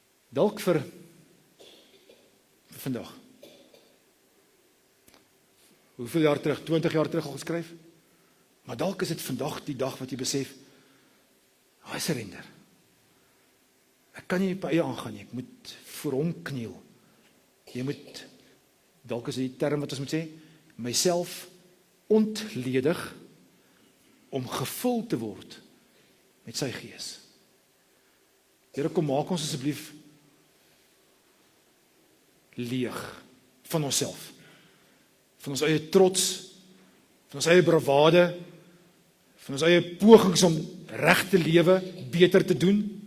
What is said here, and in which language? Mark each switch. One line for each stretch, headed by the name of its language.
Afrikaans: Dalk vir vandag. Hoeveel jaar terug? 20 jaar terug al geskryf? Maar dalk is dit vandag die dag wat jy besef,
English: I surrender.
Afrikaans: Ek kan nie op eie aangaan nie, ek moet voor hom kniel. Jy moet, dalk is die term wat ons moet sê, myself ontledig om gevul te word met sy Gees. Here, kom maak ons asseblief leeg van onsself, van ons eie trots, van ons eie bravade, van ons eie pogings om reg te lewe, beter te doen.